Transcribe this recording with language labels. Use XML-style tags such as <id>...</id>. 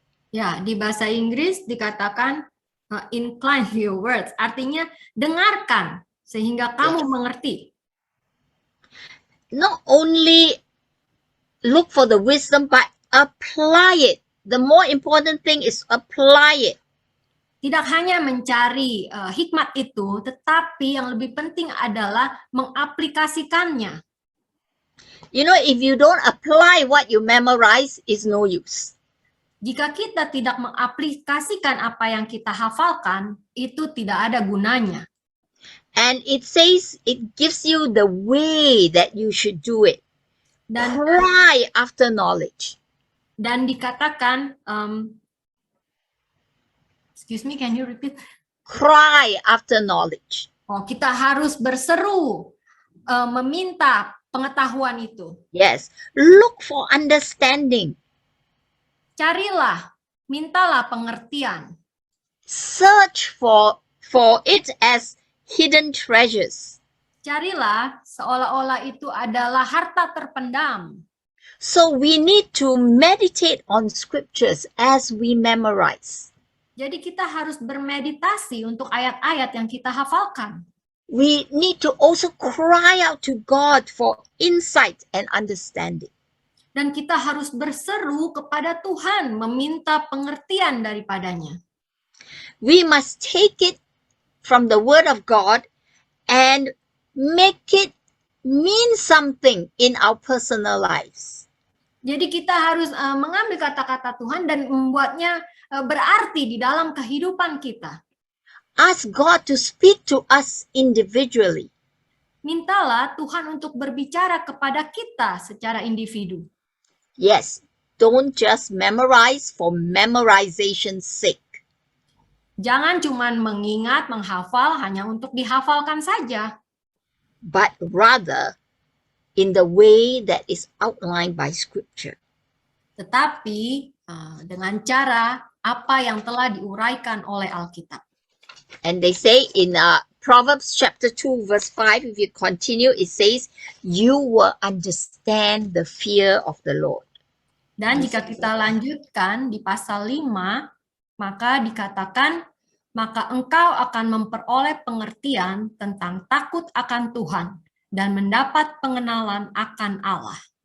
<id>Ya, di bahasa Inggris dikatakan</id> <en>incline your words,</en> <id>artinya dengarkan sehingga kamu mengerti.</id> <en>Not only look for the wisdom, but apply it. The more important thing is apply it.</en> <id>Tidak hanya mencari hikmat itu, tetapi yang lebih penting adalah mengaplikasikannya.</id> <en>You know, if you don't apply what you memorize, it's no use.</en> <id>Jika kita tidak mengaplikasikan apa yang kita hafalkan, itu tidak ada gunanya.</id> <en>And it says it gives you the way that you should do it.</en> <id>Dan</id> <en>Cry after knowledge.</en> <id>dan dikatakan,</id> <en>excuse me, can you repeat? Cry after knowledge.</en> <id>Oh, kita harus berseru, meminta pengetahuan itu.</id> <en>Yes. Look for understanding.</en> <id>Carilah, mintalah pengertian.</id> <en>Search for it as hidden treasures.</en> <id>Carilah seolah-olah itu adalah harta terpendam.</id> <en>So we need to meditate on scriptures as we memorize.</en> <id>Jadi kita harus bermeditasi untuk ayat-ayat yang kita hafalkan.</id> <en>We need to also cry out to God for insight and understanding.</en> <id>Dan kita harus berseru kepada Tuhan, meminta pengertian daripadanya.</id> <en>We must take it from the word of God and make it mean something in our personal lives.</en> <id>Jadi kita harus mengambil kata-kata Tuhan dan membuatnya berarti di dalam kehidupan kita.</id> <en>Ask God to speak to us individually.</en> <id>Mintalah Tuhan untuk berbicara kepada kita secara individu.</id> <en>Yes, don't just memorize for memorization's sake.</en> <id>Jangan cuman mengingat, menghafal hanya untuk dihafalkan saja.</id> <en>But rather in the way that is outlined by scripture.</en> <id>Tetapi dengan cara apa yang telah diuraikan oleh Alkitab.</id> <en>And they say in Proverbs chapter 2 verse 5, if you continue, it says, you will understand the fear of the Lord.</en> <id>Dan jika kita lanjutkan di pasal 5, maka dikatakan, maka engkau akan memperoleh pengertian tentang takut akan Tuhan dan mendapat pengenalan akan Allah.</id>